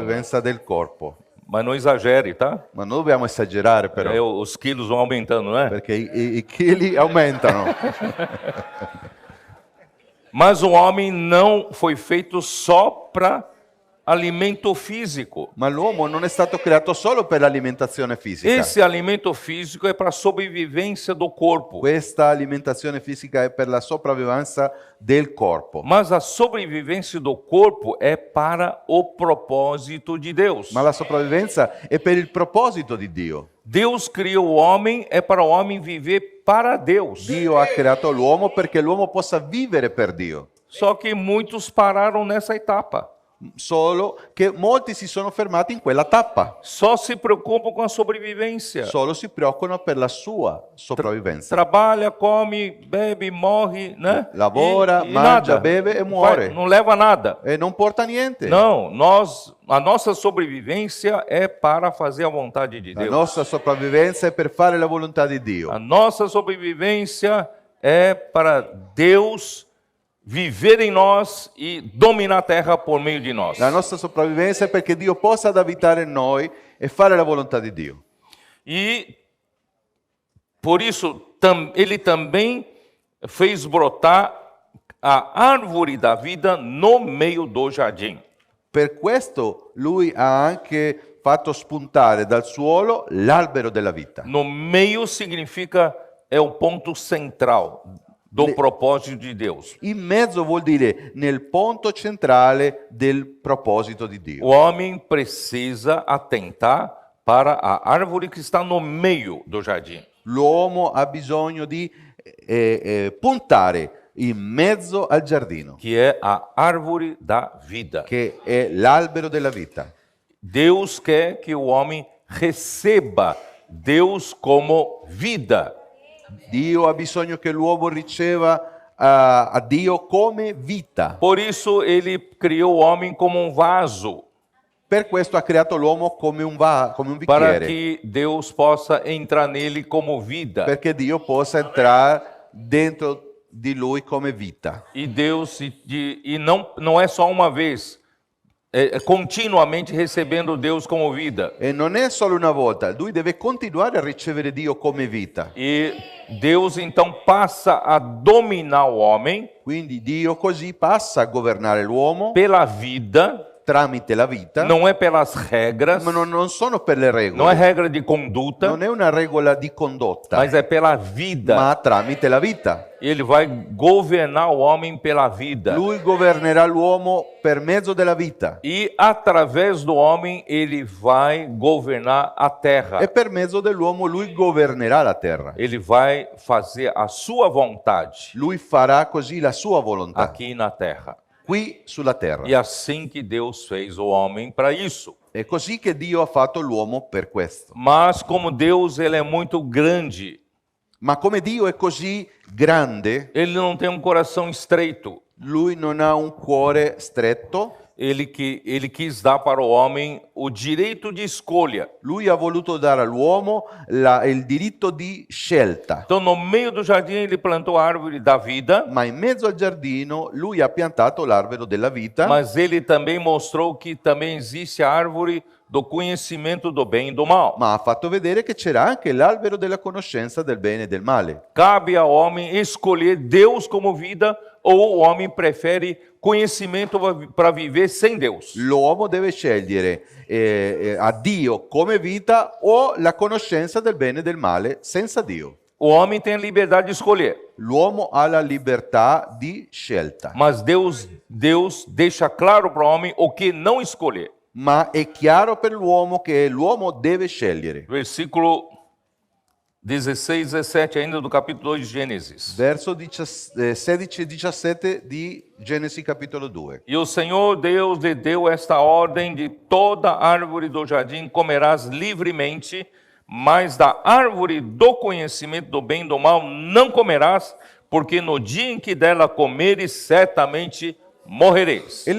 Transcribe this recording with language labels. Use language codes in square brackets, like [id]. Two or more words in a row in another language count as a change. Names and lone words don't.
[it] sopravvivenza del corpo. [pt] Mas não exagere, tá? [it] Ma non dobbiamo esagerare però, [pt] Os quilos vão aumentando, né? [it] perché i chili aumentano. [pt] Mas o homem não foi feito só para alimento físico. [it] Ma l'uomo non è stato creato solo per l'alimentazione fisica. [pt] Esse alimento físico é para a sobrevivência do corpo. [it] Questa alimentazione fisica è per la sopravvivenza del corpo. [pt] Mas a sobrevivência do corpo é para o propósito de Deus. [it] Ma la sopravvivenza è per il proposito di Dio. [pt] Deus criou o homem, é para o homem viver para Deus. [it] Dio ha creato l'uomo perché l'uomo possa vivere per Dio. [pt] Só que muitos pararam nessa etapa. [it] Solo che molti si sono fermati in quella tappa. [pt] Só se preocupam com a sobrevivência. [it] Solo si preoccupano per la sua sopravvivenza. [pt] Trabalha, come, bebe, morre, né? [it] Lavora, E mangia, [pt] nada. [it] beve e muore. [pt] Não leva nada. [it] E non porta niente. [pt] Não, a nossa sobrevivência é para fazer a vontade de [it] La [pt] Deus. [it] nostra sopravvivenza è per fare la volontà di Dio. [pt] A nossa sobrevivência é para Deus viver em nós e dominar a terra por meio de nós. [it] La nostra sopravvivenza è perché Dio possa abitare in noi e fare la volontà di Dio. [pt] E por isso ele também fez brotar a árvore da vida no meio do jardim. [it] Per questo lui ha anche fatto spuntare dal suolo l'albero della vita. [pt] No meio significa é o ponto central do propósito de Deus. [it] In mezzo vuol dire nel punto centrale del proposito di Dio. [pt] O homem precisa atentar para a árvore que está no meio do jardim. [it] L'uomo ha bisogno di puntare in mezzo al giardino, [pt] Que é a árvore da vida. [it] che è l'albero della vita. [pt] Deus quer que o homem receba Deus como vida. [it] Dio ha bisogno che l'uomo riceva a Dio come vita. [pt] Por isso ele criou o homem como um vaso, [it] Per questo ha creato l'uomo come un [pt] para [it] bicchiere, [pt] que Deus possa entrar nele como vida. [it] perché Dio possa entrare dentro di lui come vita. [pt] E Deus não é só uma vez, é continuamente recebendo Deus como vida. [it] E non è solo una volta, lui deve continuare a ricevere Dio come vita. [pt] E Deus então passa a dominar o homem [it] Quindi Dio così passa a governare l'uomo [pt] pela vida, [it] tramite la vita, [pt] não é pelas regras, [it] ma non sono per le regole, [pt] não é regra de conduta, [it] non è una regola di condotta, [pt] mas é pela vida. [it] ma tramite la vita. [pt] Ele vai governar o homem pela vida. [it] Lui governerà l'uomo per mezzo della vita [pt] E através do homem ele vai governar a terra. [it] e per mezzo dell'uomo lui governerà la terra. [pt] Ele vai fazer a sua vontade [it] Lui farà così la sua volontà [pt] aqui na terra. [it] qui sulla terra. [pt] E assim que Deus fez o homem para isso. [it] È così che Dio ha fatto l'uomo per questo. [pt] Mas como Deus ele é muito grande, [it] Ma come Dio è così grande, [pt] ele não tem um coração estreito. [it] lui non ha un cuore stretto, [pt] Ele quis dar para o homem o direito de escolha. [it] lui ha voluto dare all'uomo il diritto di scelta. [pt] Então, no meio do jardim, ele plantou a árvore da vida, [it] Ma in mezzo al giardino lui ha piantato l'albero della vita, [pt] mas ele também mostrou que também existe a árvore do conhecimento do bem e do mal. [it] ma ha fatto vedere che c'era anche l'albero della conoscenza del bene e del male. [pt] Cabe ao homem escolher Deus como vida ou o homem prefere conhecimento para viver sem Deus. [it] L'uomo deve scegliere a Dio come vita o la conoscenza del bene e del male senza Dio. [pt] O homem tem a liberdade de escolher, [it] L'uomo ha la libertà di scelta, [pt] mas Deus deixa claro para o homem o que não escolher. [it] ma è chiaro per l'uomo che l'uomo deve scegliere. [pt] Versículo 16 e 17 ainda do capítulo 2 de Gênesis. [it] Verso 16 e 17 di Genesi capitolo 2. [pt] E o Senhor Deus lhe deu esta ordem: de toda árvore do jardim comerás livremente, mas da árvore do conhecimento do bem e do mal não comerás, porque no dia em que dela comeres, certamente morrereis.